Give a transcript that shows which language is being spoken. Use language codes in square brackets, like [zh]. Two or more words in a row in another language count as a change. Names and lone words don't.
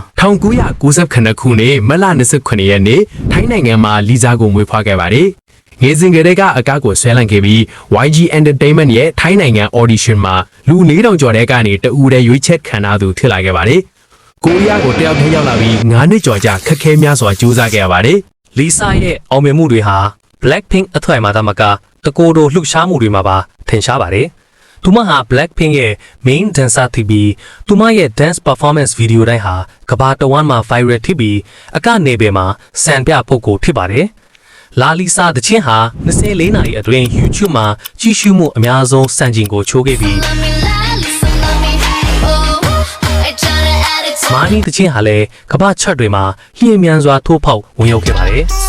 [my] 1998 ခုနှစ်မတ်လ29ရက်နေ့ထိုင်းနိုင်ငံမှာလီဇာကိုမွေးဖွားခဲ့ပါတယ်ငယ်စဉ်ကတည်းကအကားကိုဆွဲလန့်ခဲ့ပြီး YG Entertainment ရဲ့ထိုင်းနိုင်ငံ audition မှာလူ4000ကျော်တဲ့ကနေတအူတဲ့ရွေးချက်ခံရသူဖြစ်လာခဲ့ပါတယ်ကိုရီးယားကိုတယောက်တည်းရောက်လာပြီး9နှစ်ကျော်ကြာခက်ခဲများစွာကြိုးစားခဲ့ရပါတယ် လီဆာရဲ့အောင်မြင်မှုတွေဟာ Blackpink အထွတ်မှာတမကတကိုယ်တော်လှုပ်ရှားမှုတွေမှာပါထင်ရှားပါတယ်သူ မဟာ Blackpink ရဲ့ [en] main dancer [my] ဖြစ်ပြီးသူမရဲ့ [en] dance performance video [my] တိုင်းဟာကမ္ဘာတဝန်းမှာ viral ဖြစ်ပြီးအကနေပင်မှာစံပြပုဂ္ဂိုလ်ဖြစ်ပါတယ်လာလီဆာတချင်းဟာ24နာရီအတွင်း YouTube မှာကြည့်ရှုမှုအများဆုံးစံချိန်ကိုချိုးခဲ့ပြီးမာနီတချင်းဟာလည်းကမ္ဘာချတ်တွေမှာလျင်မြန်စွာထိုးဖောက်ဝင်ရောက်ခဲ့ပါတယ်